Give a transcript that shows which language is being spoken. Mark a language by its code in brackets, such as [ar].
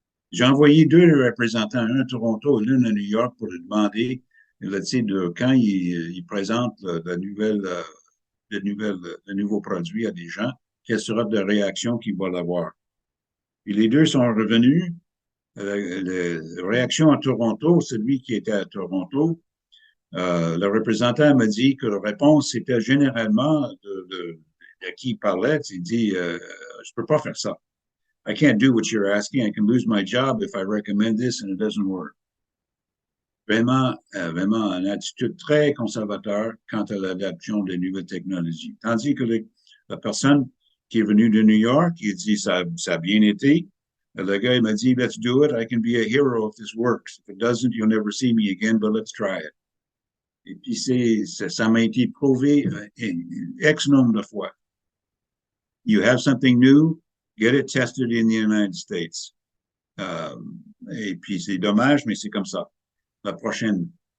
[fr] J'ai envoyé deux représentants, un à Toronto et l'un à New York pour lui demander quand il présente le nouveau produit à des gens, quelle sera la réaction qu'il va avoir. Puis les deux sont revenus. La réaction à Toronto, celui qui était à Toronto, le représentant m'a dit que la réponse c'était généralement de qui il parlait. Il dit, je peux pas faire ça. [en] I can't do what you're asking. I can lose my job if I recommend this and it doesn't work. [fr] Vraiment une attitude très conservateur quant à l'adoption des nouvelles technologies. Tandis que la personne qui est venue de New York, il dit ça a bien été. Le gars, il m'a dit, [en] let's do it. I can be a hero if this works. If it doesn't, you'll never see me again, but let's try it. [fr] Et puis, ça m'a été prouvé X nombre de fois. [en] You have something new, get it tested in the United States. [fr] Et puis, c'est dommage, mais c'est comme ça. La prochaine.